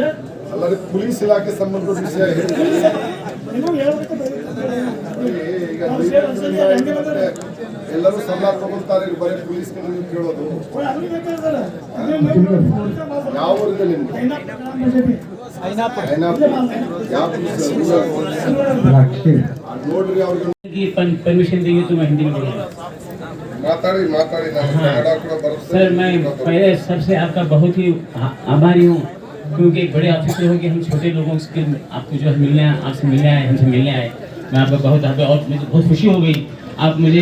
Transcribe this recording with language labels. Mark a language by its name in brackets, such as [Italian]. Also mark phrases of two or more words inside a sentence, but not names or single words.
[Kannada] ಅಲ್ಲದೆ ಪೊಲೀಸ್ ಇಲಾಖೆ ಸಂಬಂಧಪಟ್ಟ ವಿಷಯ ಎಲ್ಲರೂ ಸಲಹೆ ತಗೊಳ್ತಾರೆ ಬರೀ ಪೊಲೀಸ್ ನೀವು ಕೇಳೋದು ಯಾವ ಊರಿದೆ ನಿಮ್ಗೆ ನೋಡ್ರಿ ಅವ್ರಿಗೆ [Hindi] परमिशन देंगे तो मैं हिंदी में बोलूँगा [Kannada] माताड़ी [Hindi] सर मैं पहले सबसे आपका बहुत ही आभारी हूँ क्योंकि एक बड़े ऑफिसर हो कि हम छोटे लोगों के आपको जो मिलने आपसे मिलने आए हमसे मिलने आए मैं आपका बहुत और मुझे बहुत खुशी हो गई आप मुझे